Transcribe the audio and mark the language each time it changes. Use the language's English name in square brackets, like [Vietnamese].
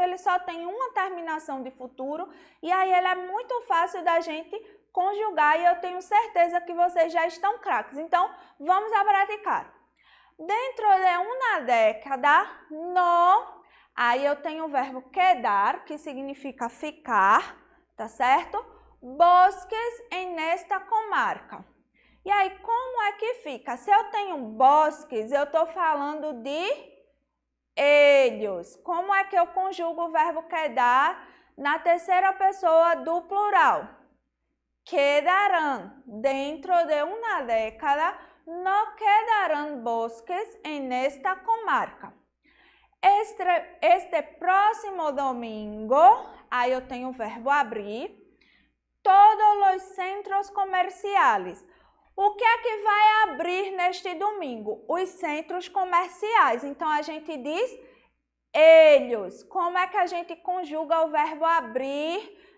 [Portuguese] Ele só tem uma terminação de futuro e aí ele é muito fácil da gente conjugar e eu tenho certeza que vocês já estão craques. Então, vamos a praticar. Dentro de uma década, no, aí eu tenho o verbo quedar, que significa ficar, tá certo? [Spanish] Bosques en esta comarca. [Portuguese] E aí, como é que fica? Se eu tenho bosques, eu estou falando de ellos. Como é que eu conjugo o verbo quedar na terceira pessoa do plural? [Spanish] Quedarán. Dentro de una década, no quedarán bosques en esta comarca. [Portuguese] Este próximo domingo, aí eu tenho o verbo abrir, todos os centros comerciais. O que é que vai abrir neste domingo? Os centros comerciais. Então, a gente diz ellos. Como é que a gente conjuga o verbo abrir